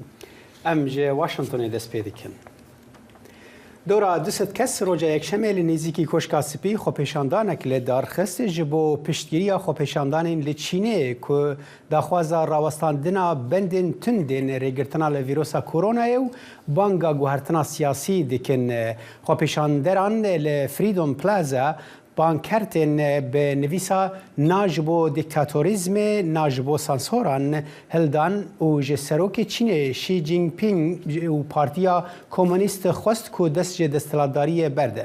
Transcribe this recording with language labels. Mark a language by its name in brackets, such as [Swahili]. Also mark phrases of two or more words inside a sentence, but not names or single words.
[Kurdish] ئەم ژێ واشنگتنی دەست پێ دەکەن. دۆرا 200 کەس ڕۆژە یەکشەمێ لە نێزیکی کۆشکا سپی خۆپێشاندانێک لێ دارخست ji بۆ پشتگیریە خۆپێشاندانین لە چینێ ku daxwaza rawestandina bendên tundên rêgirtina li vîrusa koronayê û banga guhertina siyasî dikin. Xwepêşanderan li Freedom Plaza bankertên bi nivîsa na ji bo dîktatorîzmê na ji bo sansoran hildan û ji serokê Çînê Xi Jinping û Partiya Komûnîst xwest ku dest ji desthilatdariyê berde.